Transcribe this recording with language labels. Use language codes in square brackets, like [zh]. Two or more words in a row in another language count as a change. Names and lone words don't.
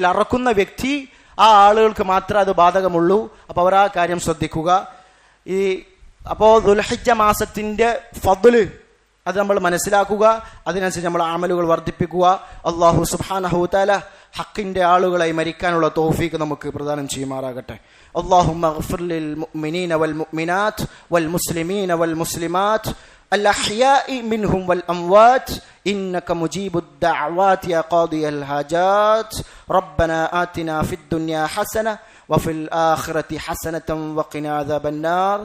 [ml] അറക്കുന്ന വ്യക്തി, ആ ആളുകൾക്ക് മാത്രമേ അത് ബാധകമുള്ളൂ. അപ്പോൾ അവർ ആ കാര്യം ശ്രദ്ധിക്കുക. അപ്പോൾ ദുൽഹിജ്ജ മാസത്തിന്റെ ഫദ്ല് അത് നമ്മൾ മനസ്സിലാക്കുക, അതിനനുസരിച്ച് നമ്മൾ അമലുകൾ വർദ്ധിപ്പിക്കുക. [ar] الله سبحانه تعالى [ml] ഹക്കിന്റെ ആളുകളായി മരിക്കാനുള്ള തൗഫീഖ് നമുക്ക് പ്രദാനം ചെയ്യുമാറാകട്ടെ. [ar] اللهم اغفر للمؤمنين والمؤمنات والمسلمين والمسلمات الأحياء منهم والأموات إنك مجيب الدعوات يا قاضي الحاجات. ربنا آتنا في الدنيا حسنة وفي الآخرة حسنة وقنا عذاب النار.